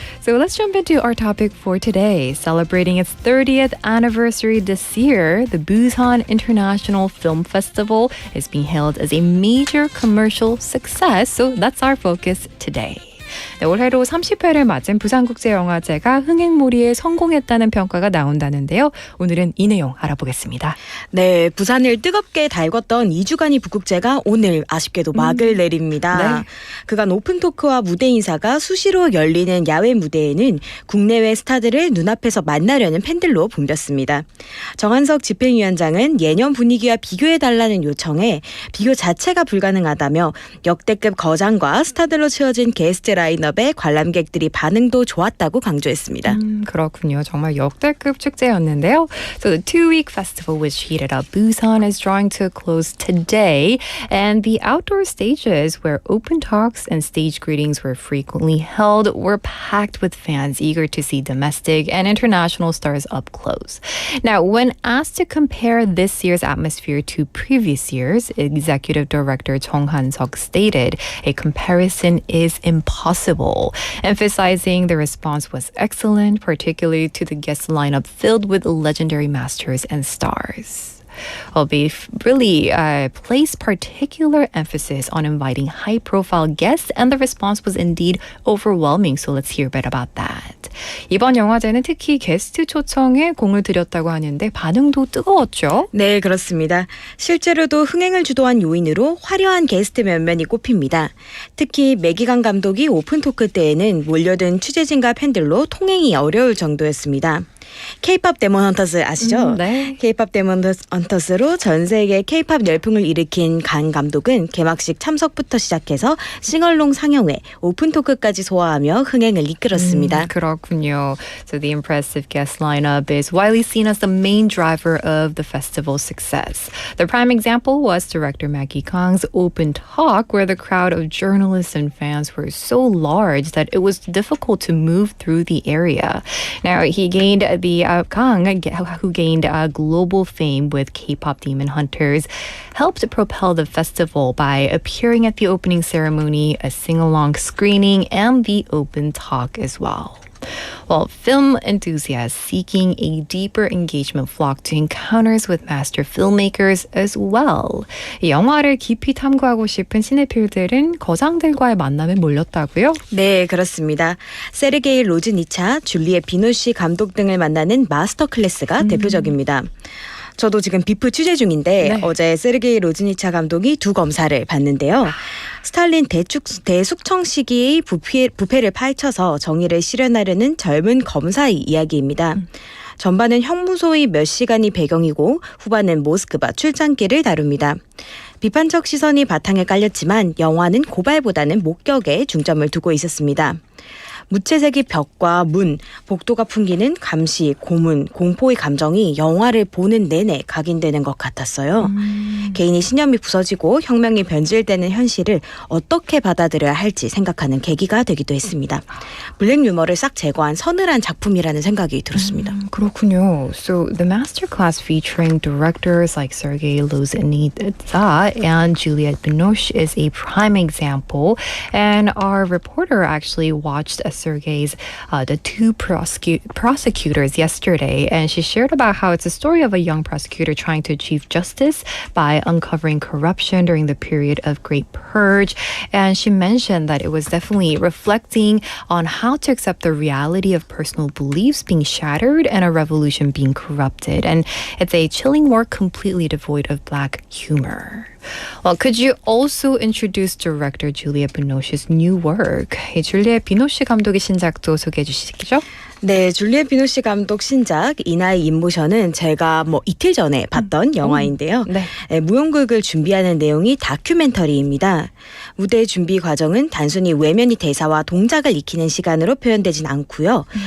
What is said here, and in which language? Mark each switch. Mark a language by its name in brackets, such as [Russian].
[English] So let's jump into our topic for today. Celebrating its 30th anniversary this year, the Busan International Film Festival is being hailed as a major commercial success. So that's our focus today. [Korean] 네, 올해로 30회를 맞은 부산국제영화제가 흥행몰이에 성공했다는 평가가 나온다는데요. 오늘은 이 내용 알아보겠습니다. 네, 부산을 뜨겁게 달궜던 2주간의 북국제가 오늘 아쉽게도 막을 내립니다. 네. 그간 오픈토크와 무대 인사가 수시로 열리는 야외 무대에는 국내외 스타들을 눈앞에서 만나려는 팬들로 붐볐습니다. 정한석 집행위원장은 예년 분위기와 비교해달라는 요청에 비교 자체가 불가능하다며 역대급 거장과 스타들로 채워진 게스트 라인업에 관람객들이 반응도 좋았다고 강조했습니다. 그렇군요. 정말 역대급 축제였는데요. [English] So the two-week festival which heated up Busan is drawing to a close today, and the outdoor stages where open talks and stage greetings were frequently held were packed with fans eager to see domestic and international stars up close. Now, when asked to compare this year's atmosphere to previous years, Executive Director Chung Han-seok stated, a comparison is impossible, emphasizing the response was excellent, particularly to the guest lineup filled with legendary masters and stars. Well, they really placed particular emphasis on inviting high-profile guests, and the response was indeed overwhelming. So let's hear a bit about that. [Korean] 이번 영화제는 특히 게스트 초청에 공을 들였다고 하는데 반응도 뜨거웠죠? 네, 그렇습니다. 실제로도 흥행을 주도한 요인으로 화려한 게스트 면면이 꼽힙니다. 특히 매기강 감독이 오픈토크 때에는 몰려든 취재진과 팬들로 통행이 어려울 정도였습니다. K-pop 데몬 헌터스 아시죠? 네. K-pop 데몬 헌터스로 전 세계 K-pop 열풍을 일으킨 강 감독은 개막식 참석부터 시작해서 싱얼롱 상영회, 오픈토크까지 소화하며 흥행을 이끌었습니다. 그렇군요. [English] So the impressive guest lineup is widely seen as the main driver of the festival's success. The prime example was director Maggie Kang's open talk, where the crowd of journalists and fans were so large that it was difficult to move through the area. Now, he gained Kang, who gained global fame with K-pop Demon Hunters, helped propel the festival by appearing at the opening ceremony, a sing-along screening, and the open talk as well. Well, film enthusiasts seeking a deeper engagement flock to encounters with master filmmakers as well. [Korean] 영화를 깊이 탐구하고 싶은 시네필들은 거장들과의 만남에 몰렸다고요? 네, 그렇습니다. 세르게이 로즈니차, 줄리에 비노시 감독 등을 만나는 마스터 클래스가 대표적입니다. 저도 지금 비프 취재 중인데 네. 어제 세르게이 로즈니차 감독이 두 검사를 봤는데요. 스탈린 대숙청 시기의 부패를 파헤쳐서 정의를 실현하려는 젊은 검사의 이야기입니다. 전반은 형무소의 몇 시간이 배경이고 후반은 모스크바 출장길을 다룹니다. 비판적 시선이 바탕에 깔렸지만 영화는 고발보다는 목격에 중점을 두고 있었습니다. 무채색의 벽과 문, 복도가 풍기는 감시, 고문, 공포의 감정이 영화를 보는 내내 각인되는 것 같았어요. 개인의 신념이 부서지고 혁명이 변질되는 현실을 어떻게 받아들여야 할지 생각하는 계기가 되기도 했습니다. 블랙 유머를 싹 제거한 서늘한 작품이라는 생각이 들었습니다. 그렇군요. [English] So the masterclass featuring directors like Sergei Loznitsa and Juliette Binoche is a prime example. And our reporter actually watched a Sergei's the two prosecutors yesterday, and she shared about how it's a story of a young prosecutor trying to achieve justice by uncovering corruption during the period of Great Purge. And she mentioned that it was definitely reflecting on how to accept the reality of personal beliefs being shattered and a revolution being corrupted. And it's a chilling work completely devoid of black humor. Well, could you also introduce director Juliette Binoche's new work? [Korean] 이 줄리엣 비노시 감독의 신작도 소개해 주시겠죠? 네, 줄리엣 비노시 감독 신작 이나의 인모션은 제가 이틀 전에 봤던 영화인데요. 네. 무용극을 준비하는 내용이 다큐멘터리입니다. 무대 준비 과정은 단순히 외면이 대사와 동작을 익히는 시간으로 표현되진 않고요.